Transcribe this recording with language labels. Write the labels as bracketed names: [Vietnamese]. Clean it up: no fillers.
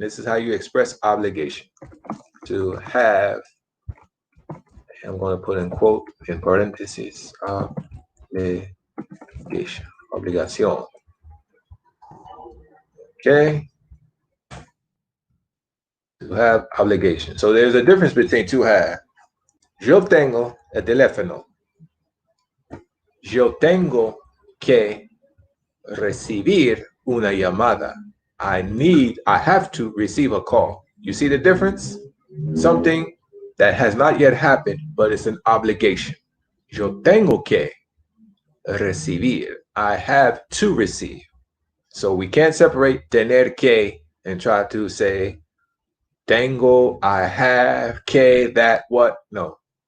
[English] This is how you express obligation. To have, I'm going to put in quote, in parentheses, obligation. Obligación. Okay? To have obligation. So there's a difference between to have. [Spanish] Yo tengo el teléfono. Yo tengo que recibir una llamada. [English] I have to receive a call. You see the difference? Something that has not yet happened, but it's an obligation. [Spanish] Yo tengo que recibir. [English] I have to receive. So we can't separate tener que and try to say tengo, I have, que, that, what. No.